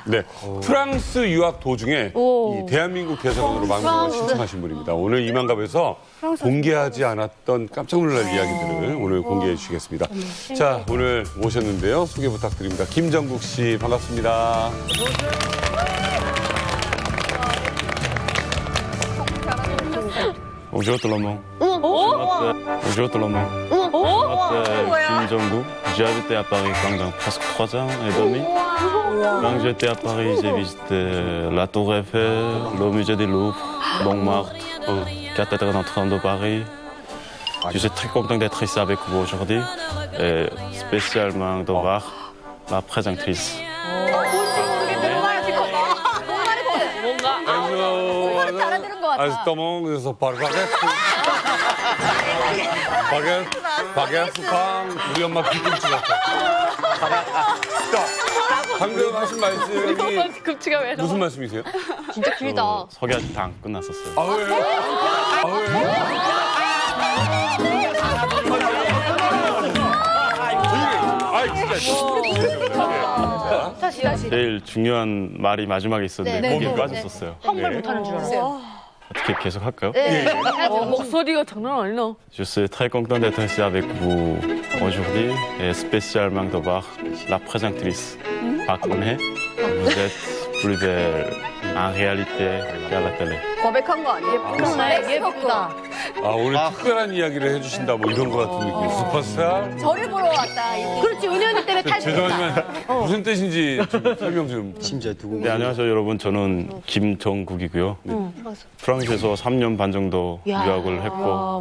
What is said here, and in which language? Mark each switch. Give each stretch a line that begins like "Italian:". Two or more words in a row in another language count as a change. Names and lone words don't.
Korean: 네, 프랑스 유학 도중에 이 대한민국 대사관으로 망명을 신청하신 분입니다. 오늘 이만갑에서 공개하지 않았던 깜짝 놀랄 이야기들을 오늘 공개해 주시겠습니다. 자, 오늘 모셨는데요. 소개 부탁드립니다. 김정국 씨 반갑습니다.
French: Bonjour tout le monde.
Korean: 어머.
French: Bonjour tout le monde. Je m'appelle Kim Jong-gu. J'ai habité à Paris pendant presque 3 ans et demi. Quand j'étais à Paris, j'ai visité la Tour Eiffel, le musée du Louvre, Montmartre, cathédrale Notre-Dame de Paris. Je suis très content d'être ici avec vous aujourd'hui et spécialement de voir la présentatrice.
Korean: 뭔가 알아들은 것 같아. 아스터몽에서 바게트 팡 우리 엄마 비김치 같아. 방금 하신 말씀이 급치가 왜 나와? 무슨 말씀이세요? 진짜 길다. 석이 아직 다 안 끝났었어요. 아 왜요? 아 왜요? 다시. 제일 중요한 말이 마지막에 있었는데 네, 거기에 네, 빠졌었어요. 한국말 못하는 줄 알았어요. 어떻게 계속 할까요? 네. 목소리가 장난 아니나.
French: Je suis très content d'être ici avec vous aujourd'hui et spécialement de voir la présentatrice Park Eun-hye. Vous êtes plus belle en réalité qu'à la télé.
Korean: 고백한 거 아니에요? 정말 예쁘다. 아 오늘 특별한 이야기를 해주신다 뭐 이런 것 같은 느낌. 슈퍼스타. 저를 보러 왔다. 그렇지, 은희 언니 때문에 탈 죄송하지만 무슨 뜻인지 좀 설명 좀. 심지어 두고. 네, 안녕하세요 여러분. 저는 김정국이고요. 프랑스에서 3년 반 정도 유학을 했고